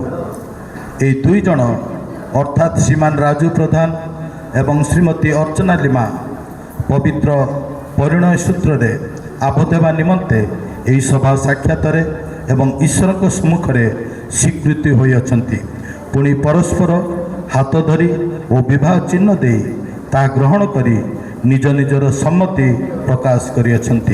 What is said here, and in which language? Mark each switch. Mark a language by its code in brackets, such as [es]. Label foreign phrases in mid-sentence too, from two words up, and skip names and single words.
[or] ଏ ଦୁଇ ଜଣ ଅର୍ଥାତ ଶ୍ରୀମାନ ରାଜୁ ପ୍ରଧାନ ଏବଂ ଶ୍ରୀମତୀ ଅର୍ଚ୍ଚନା ଲିମା ପବିତ୍ର ପରିଣୟ ସୂତ୍ର ରେ ଆବଦ୍ଧ ହେବା ନିମନ୍ତେ ଏହି ସଭା ସାକ୍ଷାତରେ ଏବଂ ଈଶ୍ୱରଙ୍କ ସମ୍ମୁଖରେ ସ୍ୱୀକୃତି ହୋଇଅଛନ୍ତି। ପୁଣି ପରସ୍ପର ହାତ ଧରି ଓ ବିବାହ ଚିହ୍ନ ଦେଇ ତାହା ଗ୍ରହଣ କରି ନିଜ ନିଜର ସମ୍ମତି ପ୍ରକାଶ କରିଅଛନ୍ତି।